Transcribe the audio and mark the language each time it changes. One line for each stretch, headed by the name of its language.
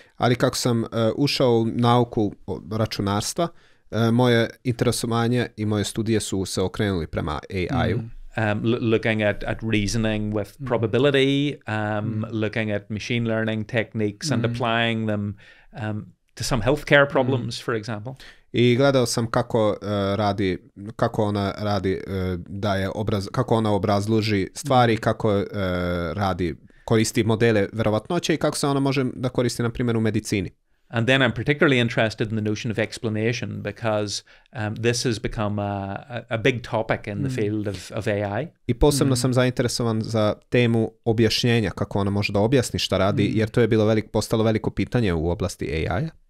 Serbian: Ali kako sam ušao u nauku računarstva, moje interesovanje i moje studije su se okrenuli prema AI-u.
English: Looking at reasoning with probability, looking at machine learning techniques and applying them to some healthcare problems, for example.
Serbian: I gledao sam kako ona radi, kako ona obrazloži stvari, kako koristi modele verovatnoće i kako se ona može da koristi, na primjer, u medicini.
English: And then I'm particularly interested in the notion of explanation, because this has become a big topic in the field of AI.
Serbian: I posebno sam zainteresovan za temu objašnjenja, kako ona može da objasni šta radi, jer to je bilo postalo veliko pitanje u oblasti AI-a.